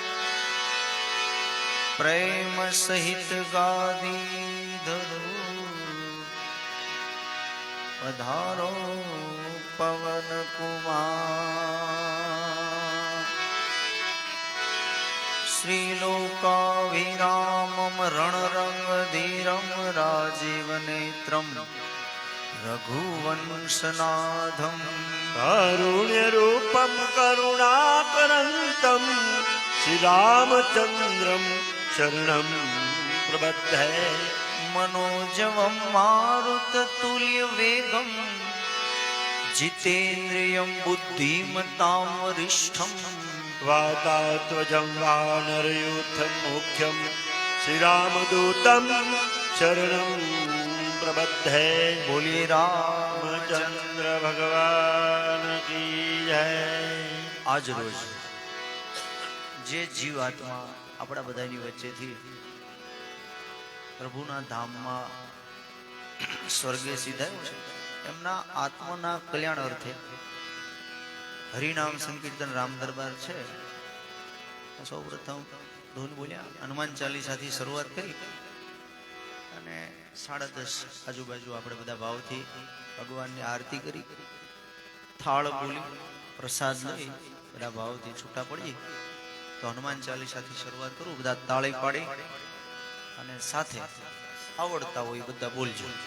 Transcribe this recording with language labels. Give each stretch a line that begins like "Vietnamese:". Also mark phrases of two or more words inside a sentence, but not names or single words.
Gujarati: પ્રેમ સહિત ગાદી ધરું પધારો પવન કુમાર
Sanskrit: શ્રીલોકાવિરામમ રણરંગ ધીરમ રાજીવ નેત્રમ રઘુવંશનાથમ કારુણ્ય રૂપમ કરુણાકરંતમ શ્રી રામચંદ્રમ શરણમ પ્રબધ્ધે मनोजवं मारुततुल्य वेगं जितेन्द्रियं बुद्धिमतां वरिष्ठं वातात्वजं वानरयूथं मुख्यं श्रीरामदूतं शरणं प्रबद्धे
Hindi: बोलिए रामचंद्र भगवान की जय।
Gujarati: આજ રોજ જે જીવાત્મા આપણા બધાની વચ્ચેથી પ્રભુના ધામમાં સ્વર્ગે સિધાયો છે એમના આત્માના કલ્યાણ અર્થે હરિનામ સંકીર્તન રામ દરબાર છે સૌ પ્રથમ ધૂન બોલ્યા હનુમાન ચાલીસાથી શરૂઆત કરી અને 10:30 આજુબાજુ આપણે બધા ભાવથી ભગવાનની આરતી કરી થાળ બોલી પ્રસાદ લઈ બધા ભાવથી છૂટા પડીએ તો હનુમાન ચાલીસાથી શરૂઆત કરું બધા તાળી પાડી અને સાથે આવડતા હોય બધા બોલજો